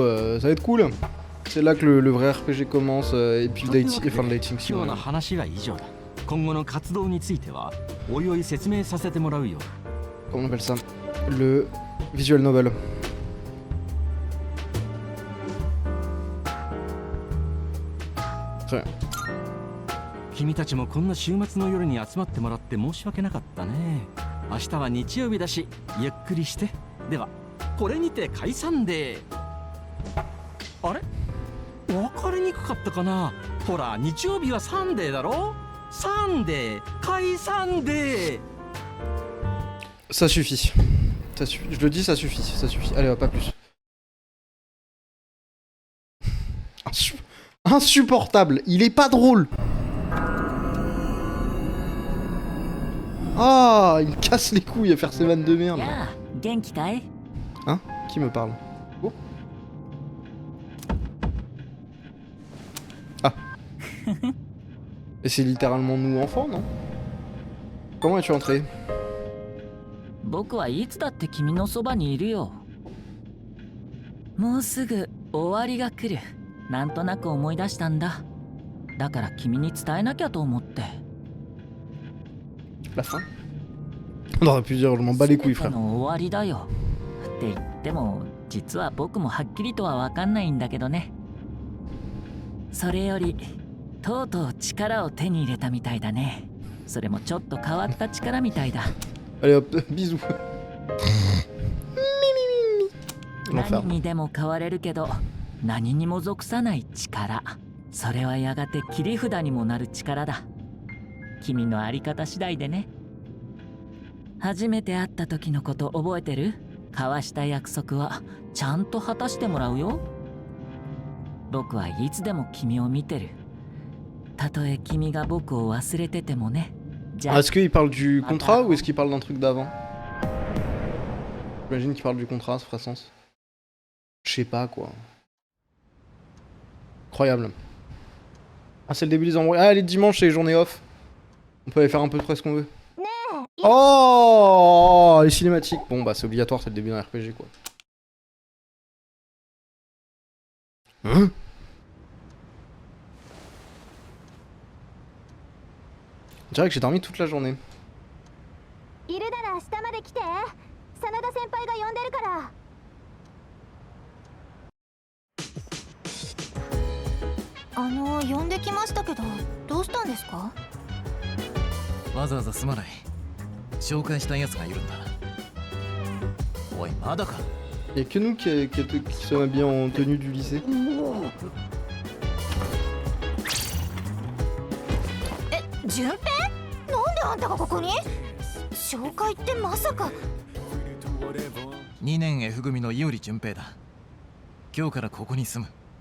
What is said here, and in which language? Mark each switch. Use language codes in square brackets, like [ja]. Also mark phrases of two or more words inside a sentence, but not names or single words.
[fr] Ça va être cool. C'est là que le vrai RPG commence. Et puis le dating, enfin le dating si [ja] 今 [fr] vous [ja] 日の [fr] voulez. [ja] 話は以上だ。今後の活動についてはおいおい説明させてもらうよ。 [fr] Comment on appelle ça? Le [en] visual novel. [fr] Très bien. [ja] 君たちもこんな週末の夜に集まってもらって申し訳なかったね。明日は日曜日だしゆっくりして。ではこれにて解散で。あれ分かりにくかったかな。ほら日曜日はサンデーだろ。サンデー解散で。 [fr] Ça suffit. Ça suffit. Je le dis, ça suffit. Ça suffit. Allez, pas plus. Insupportable. Il est pas drôle. Ah, il me casse les couilles à faire ces vannes de merde. Hein? Qui me parle? Oh. Ah. Et c'est littéralement nous enfants, non? Comment es-tu entré? [ja] 僕はいつだって君のそばにいるよ。もうすぐ終わりが来る。なんとなく思い出したんだ。だから君に伝えなきゃと思って。 [fr] La fin? On aurait pu dire je m'en bats les couilles, frère. [ja] の終わりだよ。って言っても実は僕もはっきりとは分かんないんだけどね。それよりとうとう力を手に入れたみたいだね。それもちょっと変わった力みたいだ。 [fr] Allez hop, bisous. [ja] 何にでも変われるけど何にも属さない力。それはやがて切り札にもなる力だ。君のあり方次第でね。初めて会った時のこと覚えてる？交わした約束はちゃんと果たしてもらうよ。僕はいつでも君を見てる。たとえ君が僕を忘れててもね。 [fr] Est-ce qu'il parle du contrat ou est-ce qu'il parle d'un truc d'avant? J'imagine qu'il parle du contrat, ça ferait sens. Je sais pas quoi. Incroyable. Ah, c'est le début des embrouilles. Ah, les dimanches, c'est les journées off. On peut aller faire un peu près ce qu'on veut. Oh, les cinématiques. Bon, bah, c'est obligatoire, c'est le début d'un RPG quoi. Hein? On dirait que j'ai dormi toute la journée. [ja] いるなら明日まで来て。真田先輩が呼んでるから。呼んできましたけど、どうしたんですか？わざわざすまない。紹介したやつがいるんだ。おい、まだか。 [fr] Y'a que nous qui sommes habillés en tenue du lycée. [ja] 順平？なんであんたがここに？紹介ってまさか。 2年 F 組の伊織純平だ。今日からここに住む。